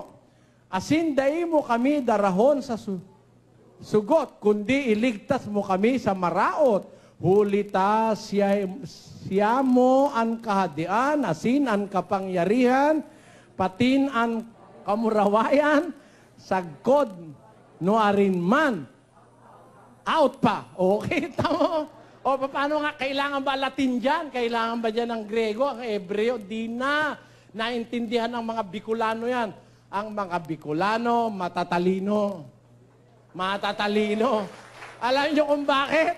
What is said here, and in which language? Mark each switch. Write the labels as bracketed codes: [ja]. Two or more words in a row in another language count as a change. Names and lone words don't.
[bik] Asin dai mo kami darahon sa sugot, kundi iligtas mo kami sa maraot. Hulita siya mo ang kahadian, asin ang kapangyarihan, patin ang kamurawayan, sagkod no arin man. Out pa. Okay, tamo. [tl] O, paano nga, kailangan ba Latin dyan? Kailangan ba dyan ang Grego, ang Hebreo? Di na. Naintindihan ng mga Bicolano yan. Ang mga Bicolano, matatalino. Matatalino. Alam niyo kung bakit?